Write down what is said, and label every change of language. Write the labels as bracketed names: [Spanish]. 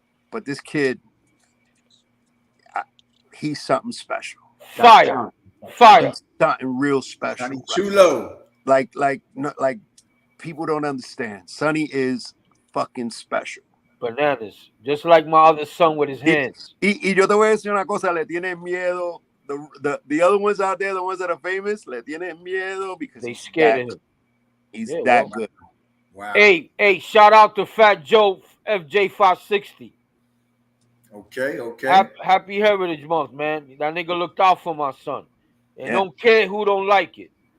[English] But this kid, he's something special. Fire. He's something real special. Sonny Chulo. Like people don't understand. Sonny is fucking special. Bananas. Just like my other son with his hands. [Spanish] Y yo te voy a decir una cosa, le tienen miedo. [English] The other ones out there, the ones that are famous, [Spanish] le tienen miedo [English] because they scared of him. He's that good. Wow. Hey, shout out to Fat Joe FJ 560. Okay. Happy Heritage Month, man. That nigga looked out for my son. And don't care who don't like it.